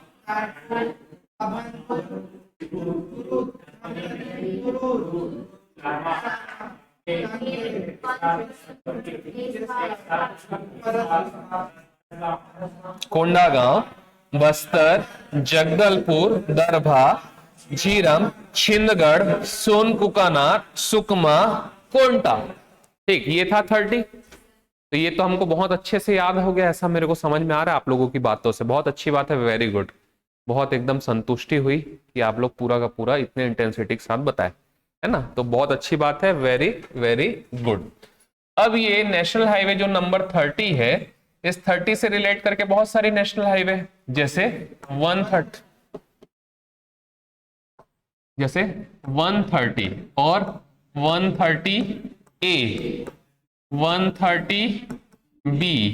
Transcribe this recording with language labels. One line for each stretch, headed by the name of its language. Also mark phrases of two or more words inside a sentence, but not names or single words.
Hindi: कोंडागांव, बस्तर, जगदलपुर, दरभा, झीरम, छिंदगढ़, सोनकुकानार, सुकमा, कोंटा। ठीक, ये था 30। तो ये तो हमको बहुत अच्छे से याद हो गया, ऐसा मेरे को समझ में आ रहा है आप लोगों की बातों से। बहुत अच्छी बात है,
English: very good,
Hindi: बहुत एकदम संतुष्टि हुई कि आप लोग पूरा का पूरा इतने इंटेंसिटी के साथ बताए, है ना। तो बहुत अच्छी बात है,
English: very very good.
Hindi: अब ये
English: national highway
Hindi: जो नंबर 30 है, इस 30 से रिलेट करके बहुत सारी
English: national highway,
Hindi: जैसे 130 और 130A, 130B,